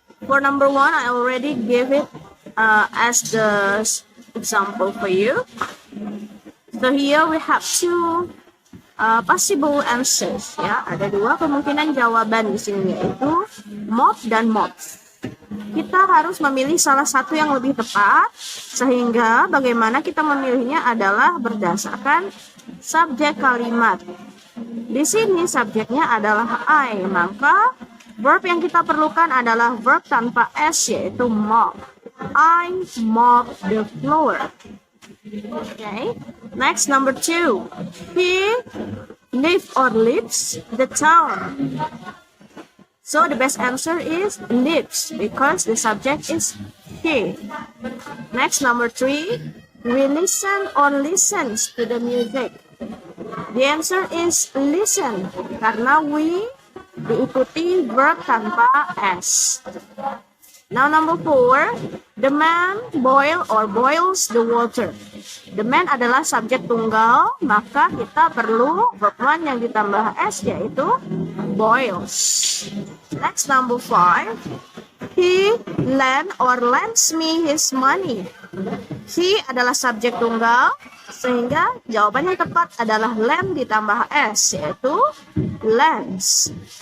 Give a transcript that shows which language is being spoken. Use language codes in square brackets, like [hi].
[en] For number 1, I already gave it as the example for you. So here we have two possible answers, ya. [id] Ada dua kemungkinan jawaban di sini, yaitu mop dan mops. Kita harus memilih salah satu yang lebih tepat, sehingga bagaimana kita memilihnya adalah berdasarkan subjek kalimat. Di sini subjeknya adalah I, maka verb yang kita perlukan adalah verb tanpa S, yaitu mop. [en] I mop the floor. Okay, next number 2. He lives or leaves the town. So the best answer is lives because the subject is he. Next number 3. We listen or listens to the music. The answer is listen [id] karena we diikuti verb tanpa S. [en] Now number 4, the man boils the water. The man [id] adalah subjek tunggal, maka kita perlu verb 1 yang ditambah S, yaitu boils. [en] Next number 5, he lends me his money. [id] He adalah subjek tunggal, sehingga jawaban yang tepat adalah lend ditambah S, yaitu lends.